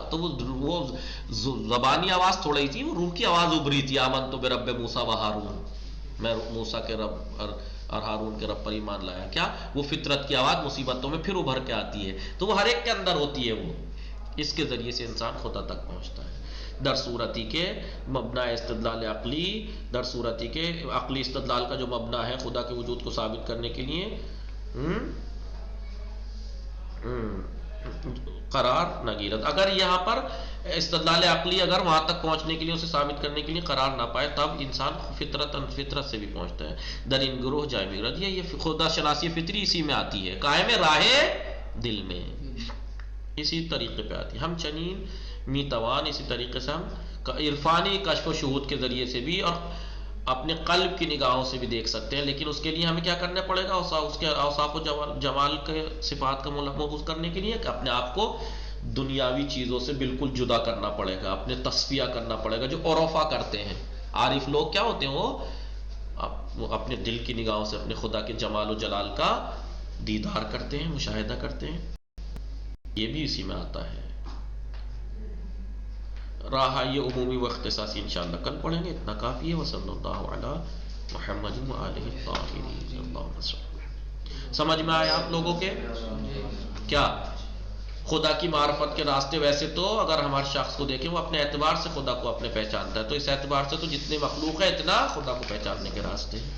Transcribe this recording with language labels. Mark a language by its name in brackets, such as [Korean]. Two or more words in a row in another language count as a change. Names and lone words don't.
[Urdu] تو وہ زبانی آواز تھوڑی تھی، وہ روح کی آواز ابھری تھی. [Arabic] آمنت برب موسیٰ و ہارون، [Urdu] میں موسیٰ کے رب اور ہارون کے رب پر ایمان لایا. کیا؟ وہ فطرت کی آواز مصیبتوں میں پھر ابھر کے آتی ہے. تو وہ ہر ایک کے اندر ہوتی ہے، وہ اس کے ذریعے سے انسان خدا تک پہنچتا ہے. [Persian] در صورتی کے مبنا استدلال عقلی، در صورتی کے [Urdu] عقلی استدلال کا جو مبنا ہے خدا کے وجود کو ثابت کرنے کے لیے، [Persian] قرار نہ گیرد. [Urdu] اگر یہاں پر استدلال عقلی اگر وہاں تک پہنچنے کے لیے اسے ثابت کرنے کے لیے قرار نہ پائے تب انسان فطرت سے بھی پہنچتا ہے. [Persian] در این گروہ جائے میرد، [Urdu] یہ خدا شناسی فطری اسی میں آتی ہے، قائم راہ دل میں اسی طریقے پہ آتی ہے. [Persian] ہم چنین میتوان [Urdu] اسی طریقے سے ہم عرفانی کشف و شہود کے ذریعے سے بھی اور اپنے قلب کی نگاہوں سے بھی دیکھ سکتے ہیں، لیکن اس کے لیے ہمیں کیا کرنا پڑے گا؟ اس کے اوصاف و جمال کے صفات کا محفوظ کرنے کے لیے کہ اپنے آپ کو دنیاوی چیزوں سے بالکل جدا کرنا پڑے گا، اپنے تصفیہ کرنا پڑے گا. جو عرفا کرتے ہیں عارف لوگ کیا ہوتے ہیں؟ وہ اپنے دل کی نگاہوں سے اپنے خدا کے جمال و جلال کا دیدار کرتے ہیں، مشاہدہ کرتے ہیں. یہ بھی اسی میں آتا ہے. راہ یہ عمومی و اختصاصی انشاءاللہ کل پڑھیں گے، اتنا کافی ہے. [Arabic] وصلی اللہ علی محمد و آلہ الطاہرین. [Urdu] سمجھ میں آیا آپ لوگوں کے؟ کیا خدا کی معرفت کے راستے؟ ویسے تو اگر ہمارے شخص کو دیکھیں وہ اپنے اعتبار سے خدا کو اپنے پہچانتا ہے، تو اس اعتبار سے تو جتنے مخلوق ہے اتنا خدا کو پہچاننے کے راستے ہیں.